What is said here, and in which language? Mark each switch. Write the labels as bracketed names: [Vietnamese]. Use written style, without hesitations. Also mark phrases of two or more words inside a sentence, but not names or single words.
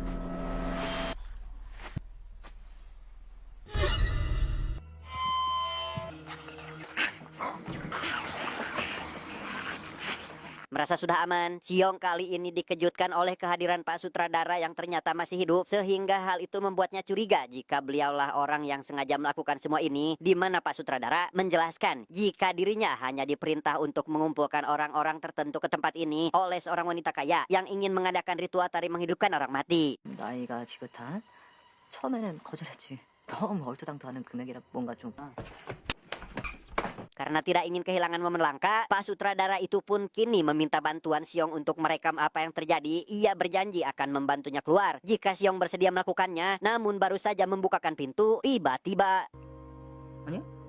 [Indonesian] Merasa sudah aman, Siong kali ini dikejutkan oleh kehadiran Pak Sutradara yang ternyata masih hidup, sehingga hal itu membuatnya curiga jika beliaulah orang yang sengaja melakukan semua ini, di mana Pak Sutradara menjelaskan jika dirinya hanya diperintah untuk mengumpulkan orang-orang tertentu ke tempat ini oleh seorang wanita kaya yang ingin mengadakan ritual tari menghidupkan orang mati. [Korean] 나이가 지긋한? 처음에는 거절했지. 너무 얼토당토하는 금액이라 뭔가 좀... [Indonesian] Karena tidak ingin kehilangan momen langka, Pak Sutradara itu pun kini meminta bantuan Siong untuk merekam apa yang terjadi. Ia berjanji akan membantunya keluar jika Siong bersedia melakukannya. Namun baru saja membukakan pintu, tiba-tiba [Korean] 아니야?